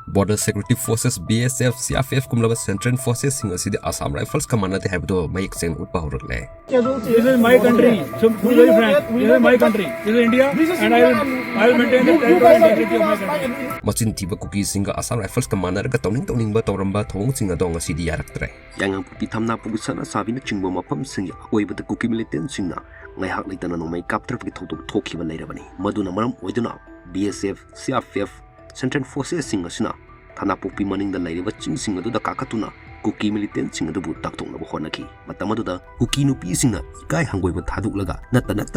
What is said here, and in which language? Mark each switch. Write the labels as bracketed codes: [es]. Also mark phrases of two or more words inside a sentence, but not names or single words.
[mni] Border Security Forces BSF CRPF kumlaba [en] Central Forces [mni] sing asidi Assam Rifles command te habdo mayik sen utpa horle. [en] This is my country. So to be very frank, this is my country. This is India, and I will maintain the territorial integrity of my country. [mni] Machin tiba Kuki singa Assam Rifles commander ka toning ba toramba thong singa dong asidi yaraktre. Yang pi thamna pugisana sabina chingbo mapam sing oibada Kuki militant singna ngaihak leitana no mai capture ki thok thokiba leirabani. Maduna maram oiduna BSF CRPF [en] Central Forces [mni] sing asina thana pokpi maning da lairiba ching sing adu da kakatuna Kuki militant sing adu bu taktok na honaki matama da Kuki nupi singna ikai hangoi ba thaduk laga natta